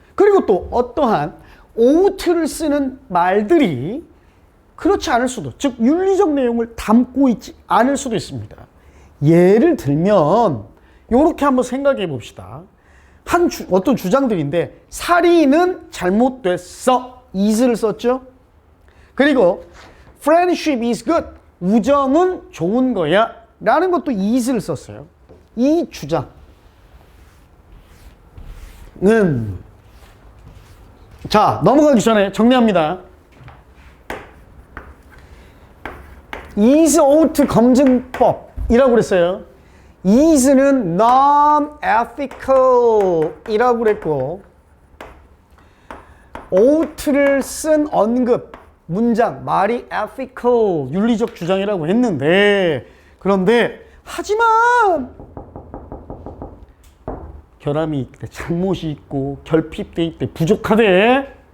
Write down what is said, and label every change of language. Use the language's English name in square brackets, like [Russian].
[Korean] 그리고 또 어떠한 ought를 쓰는 말들이 그렇지 않을 수도, 즉 윤리적 내용을 담고 있지 않을 수도 있습니다. 예를 들면 이렇게 한번 생각해 봅시다. 어떤 주장들인데 살인은 잘못됐어. is를 썼죠. 그리고 [English] friendship is good. [Korean] 우정은 좋은 거야. 라는 것도 is를 썼어요. 이 주장은 자, 넘어가기 전에 정리합니다. is ought 검증법이라고 그랬어요. is는 non-ethical 이라고 그랬고, ought를 쓴 언급, 문장, 말이 ethical, 윤리적 주장이라고 했는데, 그런데 하지만 결함이 있대, 잘못이 있고 결핍돼 있대, 부족하대.